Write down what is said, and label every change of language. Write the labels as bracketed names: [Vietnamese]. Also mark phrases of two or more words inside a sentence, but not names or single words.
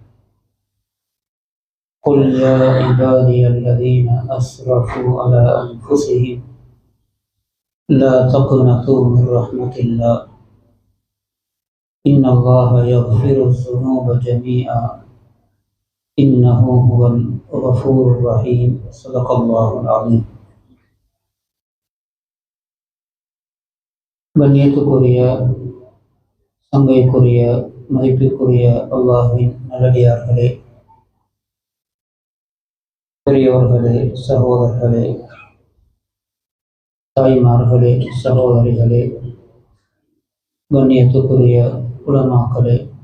[Arabic] قل يا عبادي الذين أسرفوا على أنفسهم لا تقنطوا من رحمة الله إن الله يغفر الذنوب جميعا إنه هو الغفور الرحيم صدق الله العظيم. [Tamil] கண்ணியத்துக்குரிய சங்கைக்குரிய மதிப்பிற்குரிய அல்லாஹ்வின் நல்லடியார்களே, பெரியோர்களே, சகோதரர்களே, தாய்மார்களே, சகோதரிகளே, கண்ணியத்துக்குரிய உலமாக்களே,